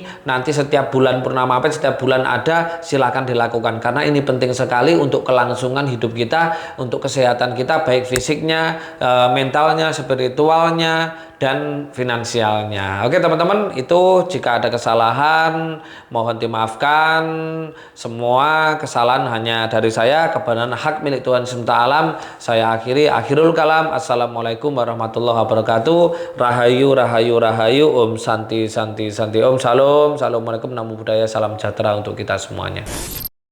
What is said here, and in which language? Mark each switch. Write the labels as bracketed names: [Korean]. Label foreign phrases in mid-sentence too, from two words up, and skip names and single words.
[Indonesian] Nanti setiap bulan Purnama Abid, setiap bulan ada, silahkan dilakukan karena ini penting sekali untuk kelangsungan hidup kita, untuk kesehatan kita, baik fisiknya, mentalnya, spiritualnya, dan finansialnya. Oke teman-teman, itu jika ada kesalahan mohon dimaafkan. Semua kesalahan hanya dari saya, kebenaran hak milik Tuhan semesta alam. Saya [Arabic] اختتام الكلام. السلام عليكم ورحمة الله وبركاته. [Javanese] Rahayu rahayu rahayu. [Sanskrit] Om santi santi santi. [Javanese] Om salam. [Indonesian] Assalamualaikum, [Pali] namo buddhaya, [Indonesian] salam sejahtera untuk kita semuanya.